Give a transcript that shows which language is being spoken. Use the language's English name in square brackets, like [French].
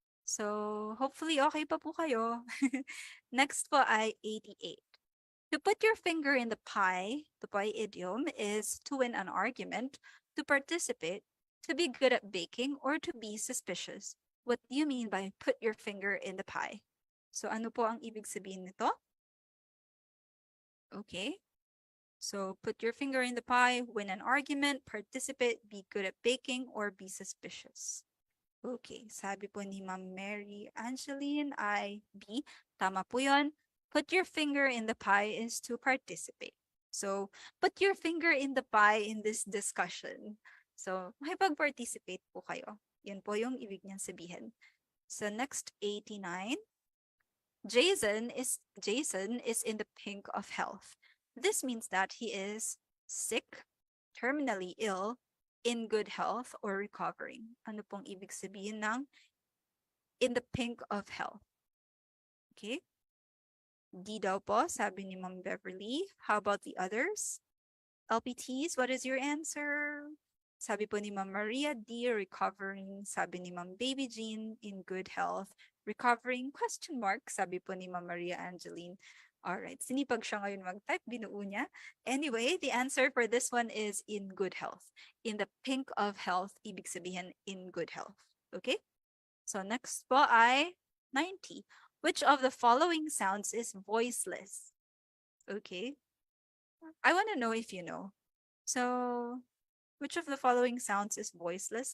[Filipino] So, hopefully okay pa po kayo. Next po ay 88. [English] To put your finger in the pie idiom is to win an argument, to participate, to be good at baking, or to be suspicious. What do you mean by put your finger in the pie? [Filipino] So, ano po ang ibig sabihin nito? Okay. [English] So, put your finger in the pie, win an argument, participate, be good at baking, or be suspicious. [Filipino] Okay, sabi po ni Ma'am Mary Angeline ay B. Tama po yun. [English] Put your finger in the pie is to participate. So, put your finger in the pie in this discussion. [Filipino] So, makipag-participate po kayo. Yan po yung ibig niyang sabihin. [English] So, next, 89. Jason is in the pink of health. This means that he is sick, terminally ill, in good health, or recovering. [Filipino] Ano pong ibig sabihin ng [English] in the pink of health? [Filipino] Okay? D daw po, sabi ni Ma'am Beverly. [English] How about the others? [Filipino] LPTs, [English] what is your answer? [Filipino] Sabi po ni Ma'am Maria, D, recovering. Sabi ni Ma'am Baby Jean, [English] in good health. [Filipino] Recovering, question mark, sabi po ni Ma'am Maria Angeline. Alright, sinipag siya ngayon mag-type, binuo niya. [English] Anyway, the answer for this one is in good health. In the pink of health, [Filipino] ibig sabihin [English] in good health. Okay? So next po ay 90. Which of the following sounds is voiceless? Okay. I want to know if you know. So, which of the following sounds is voiceless?